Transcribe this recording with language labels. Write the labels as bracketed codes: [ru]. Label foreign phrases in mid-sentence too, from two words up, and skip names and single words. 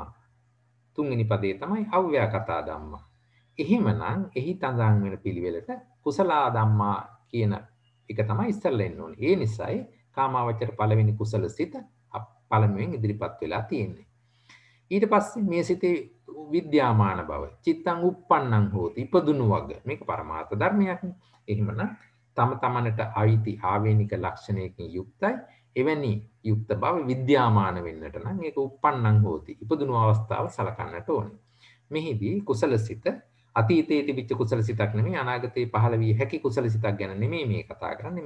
[pi] තුන්වෙනි පදේ තමයි අව්‍යාකතා ධම්මා. [si] එහෙමනම් එහි තඳාන් වෙන පිළිවෙලට [pi] කුසල ධම්මා [si] කියන එක තමයි ඉස්සෙල්ලා එන්න ඕනේ. ඒ නිසායි කාමාවචර පළවෙනි කුසල සිත පළමුවෙන් ඉදිරිපත් වෙලා තියෙන්නේ. ඊට පස්සේ මේ සිතේ විද්‍යාමාන බව, [pi] චිත්තං uppannං හෝති, [si] ඉපදුණු වග. මේක පරමාර්ථ ධර්මයක්. එහෙමනම් තම තමනට අයිති ආවේනික ලක්ෂණයකින් යුක්තයි. එවැනි යුක්ත බව විද්‍යාමාන වෙන්නට නම් ඒක [pi] uppannං හෝති. [si] ඉපදුණු අවස්ථාව සලකන්නට ඕනේ. මෙහිදී කුසල සිත අතීතයේ තිබිච්ච කුසල සිතක් නෙමෙයි අනාගතයේ පහළ වී හැකි කුසල සිතක් ගැන නෙමෙයි මේ කතා කරන්නේ.